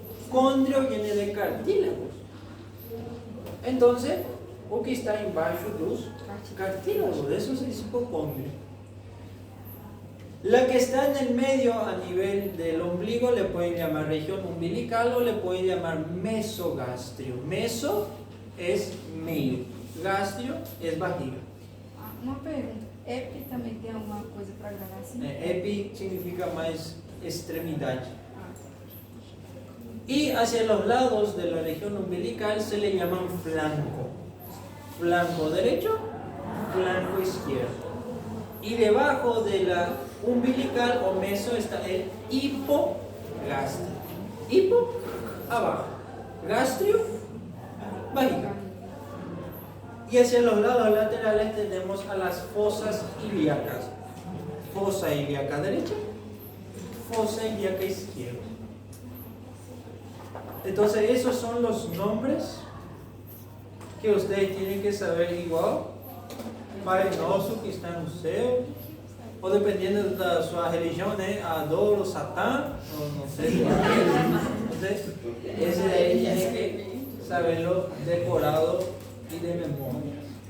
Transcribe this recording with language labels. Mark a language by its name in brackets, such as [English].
[Spanish] Condrio viene de cartílagos. Entonces, [Portuguese] o que está embaixo dos cartílagos, [Spanish] eso es hipocondrio. La que está en el medio a nivel del ombligo le pueden llamar región umbilical o le pueden llamar mesogastrio. Meso es meio, gastrio es barriga. [Portuguese] Uma pergunta, epi também tem alguma coisa para gravar assim? [Spanish] Epi significa más extremidad. Y hacia los lados de la región umbilical se le llaman flanco. Flanco derecho, flanco izquierdo. Y debajo de la umbilical o meso está el hipogastrio. Hipo, abajo. Gastrio, barriga. Y hacia los lados laterales tenemos a las fosas ilíacas. Fosa ilíaca derecha, fosa ilíaca izquierda. Entonces esos son los nombres que ustedes tienen que saber igual. [Portuguese] Pai Nosso que está no céu, ou dependendo da sua religião, né? Adoro Satã, ou não sei. Entonces, esse daí tem que saberlo decorado e de memória.